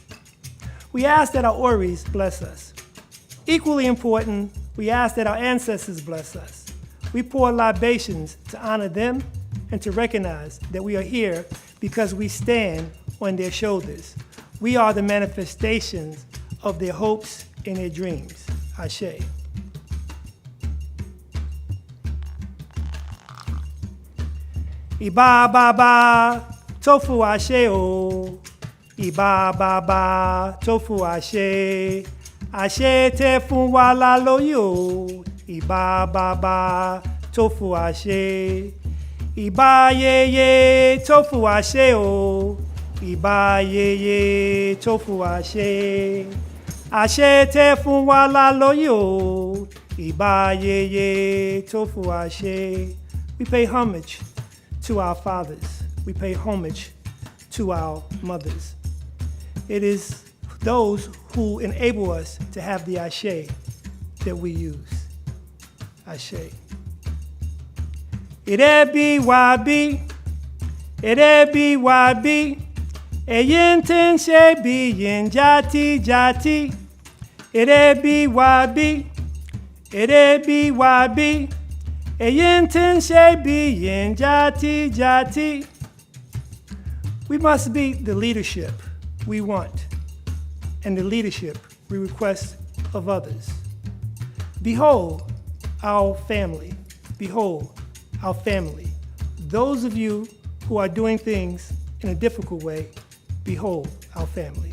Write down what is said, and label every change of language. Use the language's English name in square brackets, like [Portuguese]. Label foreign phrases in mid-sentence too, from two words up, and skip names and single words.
[English] We ask that our oris bless us. Equally important, we ask that our ancestors bless us. We pour libations to honor them and to recognize that we are here because we stand on their shoulders. We are the manifestations of their hopes and their dreams. [Yoruba] Ashe. Iba ba ba, tofu ashe o. Iba ba ba, tofu ashe. Ashe te fun wa la lo yo. Iba ba ba, tofu ashe. Iba ye ye, tofu ashe o. Iba ye ye, tofu ashe. Ashe te fun wa la lo yo. Iba ye ye, tofu ashe. [English] We pay homage to our fathers. We pay homage to our mothers. It is those who enable us to have the ashe that we use. Ashe. [Yoruba] Ire bi wa bi, ire bi wa bi, eyin tin she bi yin jati jati. Ire bi wa bi, ire bi wa bi, eyin tin she bi yin jati jati. [English] We must be the leadership we want and the leadership we request of others. Behold our family. Behold our family. Those of you who are doing things in a difficult way, behold our family.